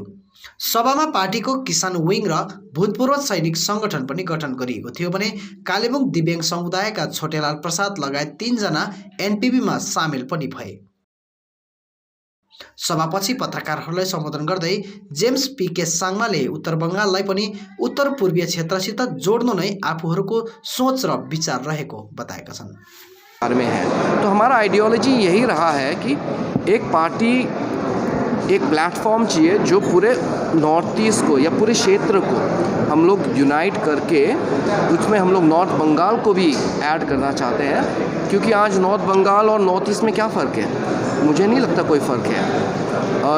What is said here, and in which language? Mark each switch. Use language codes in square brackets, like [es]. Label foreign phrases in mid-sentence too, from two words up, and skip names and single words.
[ne] सभामा पार्टीको किसान विङ र भूतपूर्व सैनिक संगठन पनि गठन गरिएको थियो भने कालेबुङ दिव्याङ्ग समुदायका छोटेलाल प्रसाद लगायत 3 जना एनपीपीमा सामेल पनि भए। सभापछि पत्रकारहरूलाई सम्बोधन गर्दै जेम्स पीके साङमाले उत्तर बङ्गाललाई पनि उत्तर पूर्वीय क्षेत्रसित जोड्नु नै आफूहरूको सोच र विचार रहेको बताएका छन्। [hi] में है तो हमारा आइडियोलॉजी यही रहा है कि एक पार्टी, एक प्लेटफॉर्म चाहिए जो पूरे नॉर्थ ईस्ट को या पूरे क्षेत्र को हम लोग यूनाइट करके, उसमें हम लोग नॉर्थ बंगाल को भी ऐड करना चाहते हैं। क्योंकि आज नॉर्थ बंगाल और नॉर्थ ईस्ट में क्या फ़र्क है? मुझे नहीं लगता कोई फ़र्क है।